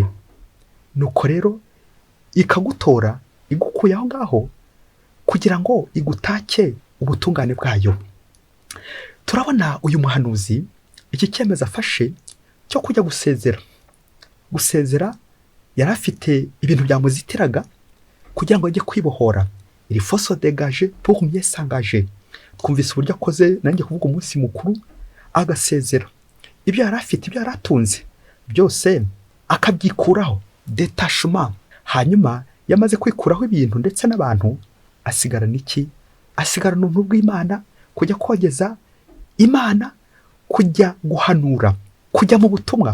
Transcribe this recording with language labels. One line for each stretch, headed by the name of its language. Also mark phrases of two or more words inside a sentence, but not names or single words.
Kinyarwanda: Nuko rero ikagutora, igukuye aho ngaho kugira ngo igutake ubutungane bwayo. Turabona uyu muhanuzi iki cyemezo afashe cyo kujya gusezera. Yari afite ibintu byamuzitiraga kugira ngo ajye kwibohora.
French: Il faut se dégager pour mieux s'engager.
Kinyarwanda: Twumvise uburyo akoze nanjye kuvuga umunsi mukuru agasezera. Ibyo yari afite, ibyo yari atunze byose akabyikuraho, détachement. Hanyuma yamaze kwikuraho ibintu ndetse n'abantu, asigarana iki? Asigarana ubuntu bw'Imana, kujya kogeza Imana, kujya guhanura, kujya mu butumwa.